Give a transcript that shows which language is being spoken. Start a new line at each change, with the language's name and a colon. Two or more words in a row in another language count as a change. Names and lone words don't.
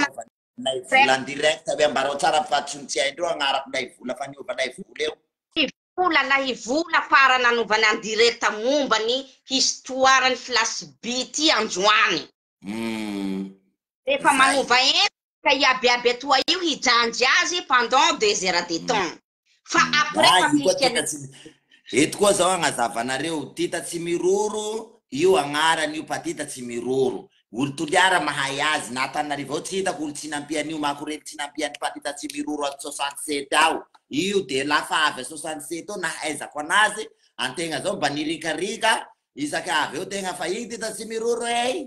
Malagasy: vola
French: en direct
Malagasy: aby ambarao tsara fatsontsy haindreo agnarako lay vola fa niovanay vola eo. Vola lahy vola farana anaovany
French: en direct
Malagasy: momba ny histoirany flashbeat androany. Efa manova ka iabiaby atoa io hijanjy azy
French: pendant 2 heures de temps.
Malagasy: Fa après eto koa zao agnazavanareo tita tsy miroro io agnarany io pa tita tsy miroro. Olo toliara mahay azy na Antananarivo tsy hitako olo tsy nampian'io makorely tsy nampiany pa tita tsy miroro ato 67 ao. Io de lafa avy 67 ao nahaizako anazy antegna zao mba nirikarika isaky avy eo tegna fa io tita tsy miroro ey.